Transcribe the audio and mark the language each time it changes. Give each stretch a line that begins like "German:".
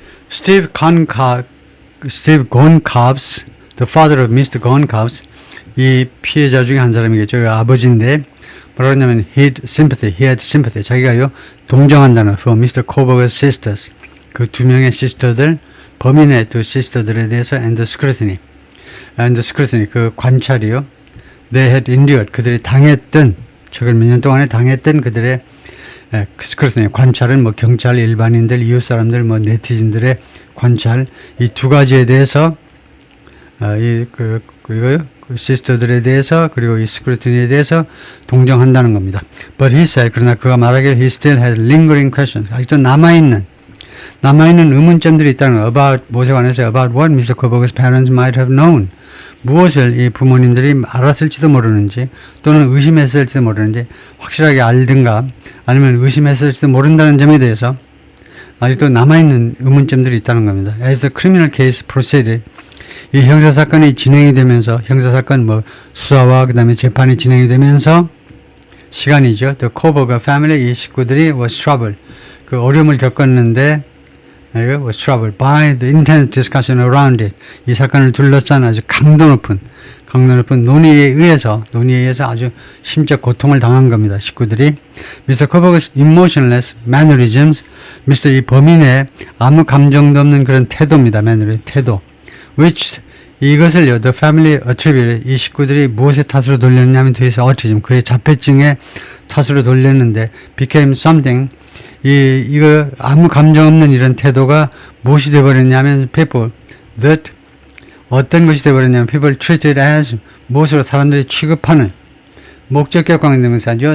English: Steve Goncalves, the father of Mr.
Korean: Goncalves, 이 피해자 중에 한 사람이겠죠. 아버지인데 뭐라고 하냐면
English: he had sympathy.
Korean: 자기가요 동정한다는
English: for Mr. Koberger's sisters,
Korean: 그 두 명의 시스터들, 범인의 두 시스터들에 대해서
English: and scrutiny,
Korean: 그 관찰이요.
English: They had endured,
Korean: 그들이 당했던, 최근 몇 년 동안에 당했던 그들의 스크루티니, 관찰은 뭐 경찰, 일반인들, 이웃 사람들, 뭐 네티즌들의 관찰, 이 두 가지에 대해서 이거요, 그 시스터들에 대해서 그리고 이 스크루티니에 대해서 동정한다는 겁니다.
English: But he said,
Korean: 그러나 그가 말하길
English: he still has lingering questions.
Korean: 아직도 남아있는 의문점들이 있다는 거.
English: About
Korean: 무엇에 관해서
English: about what Mr. Koberger's parents might have known.
Korean: 무엇을 이 부모님들이 알았을지도 모르는지 또는 의심했을지도 모르는지 확실하게 알든가 아니면 의심했을지도 모른다는 점에 대해서 아직도 남아있는 의문점들이 있다는 겁니다.
English: As the criminal case proceeded,
Korean: 이 형사사건이 진행이 되면서 형사사건 뭐 수사와 그 다음에 재판이 진행이 되면서 시간이죠.
English: The Koberger family,
Korean: 이 식구들이
English: was troubled,
Korean: 그 어려움을 겪었는데
English: was troubled by the intense discussion around it.
Korean: 이 사건을 둘러싼 아주 강도 높은 논의에 의해서 아주 심적 고통을 당한 겁니다. 식구들이. Mr. Koberger's
English: emotionless mannerisms,
Korean: 이 범인의 아무 감정도 없는 그런 태도입니다. 태도.
English: Which
Korean: 이것을요,
English: the family attributed,
Korean: 이 식구들이 무엇의 탓으로 돌렸냐면 뒤에서 autism, 그의 자폐증의 탓으로 돌렸는데
English: became something,
Korean: 이거 아무 감정 없는 이런 태도가 무엇이 되어버렸냐면
English: people that,
Korean: 어떤 것이 되어버렸냐면
English: people treated as,
Korean: 무엇으로 사람들이 취급하는, 목적격 관계대명사죠.